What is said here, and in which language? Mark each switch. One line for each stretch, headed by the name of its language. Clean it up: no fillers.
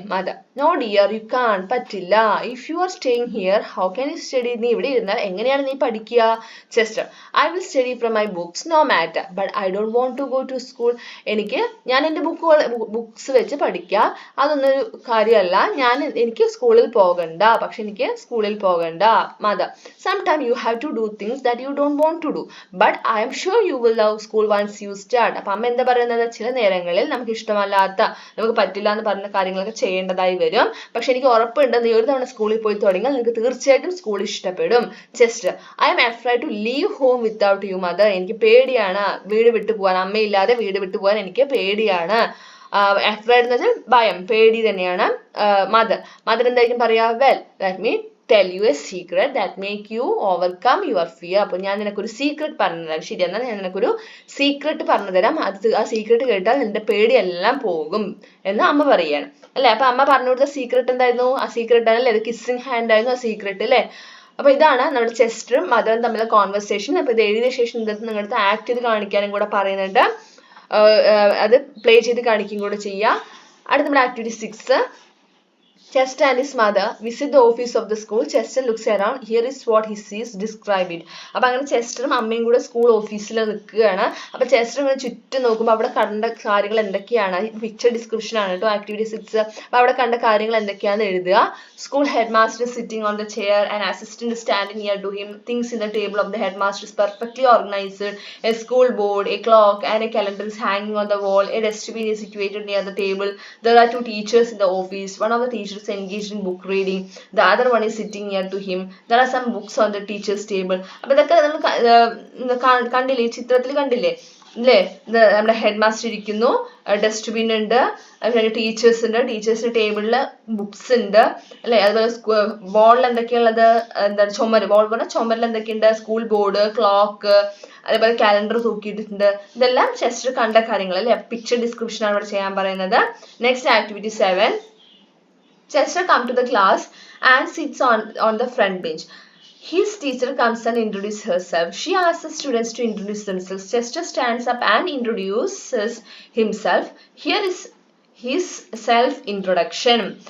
English: mother, no dear, you can't,
Malayalam: പറ്റില്ല.
English: If you are staying here how can you study?
Malayalam: നീ ഇവിടെ ഇരുന്നാൽ എങ്ങനെയാണ് നീ പഠിക്കുക?
English: Chester, I will study from my books no matter, but I don't want to go to school.
Malayalam: ഞാൻ എന്റെ books വെച്ച് പഠിക്കാം, അതൊന്നൊരു കാര്യമല്ല. എനിക്ക് സ്കൂളിൽ പോകണ്ട, പക്ഷെ എനിക്ക് സ്കൂളിൽ പോകണ്ട.
English: Mother, sometime you have to do things that you don't want to do, but I am sure you will love school once you start.
Malayalam: അപ്പൊ അമ്മ എന്താ പറയുന്നത്? ചില നേരങ്ങളിൽ നമുക്ക് ഇഷ്ടമല്ലാത്ത, നമുക്ക് പറ്റില്ല എന്ന് പറഞ്ഞ കാര്യങ്ങളൊക്കെ ചെയ്യേണ്ടതായി വരും. പക്ഷെ എനിക്ക് ഉറപ്പുണ്ട് നീ ഒരു തവണ സ്കൂളിൽ പോയി തുടങ്ങിയാൽ നിനക്ക് തീർച്ചയായിട്ടും സ്കൂൾ ഇഷ്ടപ്പെടും.
English: Chester, I am afraid to leave home without you mother.
Malayalam: എനിക്ക് പേടിയാണ് വീട് വിട്ടു പോകാൻ, അമ്മയില്ലാതെ വീട് വിട്ടു പോകാൻ എനിക്ക് പേടിയാണ്. afraid എന്ന് വെച്ചാൽ ഭയം, പേടി തന്നെയാണ്. മദർ എന്തായിരിക്കും പറയാ?
English: Well, let me tell you a secret that make you overcome your fear.
Malayalam: അപ്പോൾ ഞാൻ നിനക്കൊരു സീക്രട്ട് പറഞ്ഞു തരാം. ശരി, എന്നാൽ ഞാൻ നിനക്കൊരു സീക്രട്ട് പറഞ്ഞു തരാം. ആ സീക്രട്ട് കേട്ടാൽ നിന്റെ പേടിയെല്ലാം പോകും എന്ന് അമ്മ പറയാണ് അല്ലെ. അപ്പൊ അമ്മ പറഞ്ഞു കൊടുത്ത സീക്രട്ട് എന്തായിരുന്നു? ആ സീക്രട്ട് ആണല്ലേ, അത് കിസ്സിങ് ഹാൻഡ് ആയിരുന്നു ആ സീക്രട്ട് അല്ലേ. അപ്പൊ ഇതാണ് നമ്മുടെ ചെസ്റ്ററും മദറും തമ്മിലുള്ള കോൺവെർസേഷൻ. അപ്പൊ ഇത് എഴുതിയ ശേഷം നിങ്ങളുടെ ആക്ട് ചെയ്ത് കാണിക്കാനും കൂടെ പറയുന്നുണ്ട്. അത് പ്ലേ ചെയ്ത് കാണിക്കും കൂടെ ചെയ്യുക. അടുത്ത നമ്മുടെ activity 6.
English: Chester and his mother visit the office of the school. Chester looks around. Here is what he sees. Describe it.
Malayalam: അപ്പൊ അങ്ങനെ ചെസ്റ്ററും അമ്മയും കൂടെ സ്കൂൾ ഓഫീസിൽ നിൽക്കുകയാണ്. അപ്പൊ ചെസ്റ്റർ ഇങ്ങനെ ചുറ്റും നോക്കുമ്പോൾ അവിടെ കണ്ട കാര്യങ്ങൾ എന്തൊക്കെയാണ്? പിക്ചർ ഡിസ്ക്രിപ്ഷൻ ആണ് കേട്ടോ ആക്ടിവിറ്റി 6. അപ്പൊ അവിടെ കണ്ട കാര്യങ്ങൾ എന്തൊക്കെയാണെന്ന് എഴുതുക.
English: School head master sitting on the chair, an assistant standing near to him. Things in the table of the head master is perfectly organized. A school board, a clock and a calendar is hanging on the wall. A dustbin is situated near the table. There are 2 teachers in the office. One of the teachers engaged in book reading, the other one is sitting near to him. There are some books on the teacher's table.
Malayalam: അപ്പോൾ ഇതൊക്കെ നമ്മൾ കണ്ടില്ലേ, ചിത്രത്തിൽ കണ്ടില്ലേ? അല്ലേ? നമ്മുടെ head master ഇരിക്കുന്നു, dustbin ഉണ്ട്, അതുപോലെ ടീച്ചേഴ്സ് ഉണ്ട്, ടീച്ചേഴ്സിന്റെ ടേബിളിൽ ബുക്സ് ഉണ്ട് അല്ലെ. അതുപോലെ ബോർഡിൽ എന്തൊക്കെയുള്ളത്, എന്താണ് ചുമര്, ബോർഡ് പറഞ്ഞാൽ ചുമരിൽ എന്തൊക്കെയുണ്ട്, സ്കൂൾ ബോർഡ്, ക്ലോക്ക്, അതേപോലെ കാലണ്ടർ തൂക്കിയിട്ടുണ്ട്. ഇതെല്ലാം ചെസ്റ്റർ കണ്ട കാര്യങ്ങൾ അല്ലെ. പിക്ചർ ഡിസ്ക്രിപ്ഷൻ ആണ് ഇവിടെ ചെയ്യാൻ പറയുന്നത്.
English: Next activity 7. Chester comes to the class and sits on the front bench. His teacher comes and introduces herself. She asks the students to introduce themselves. Chester stands up and introduces himself. Here is his self introduction.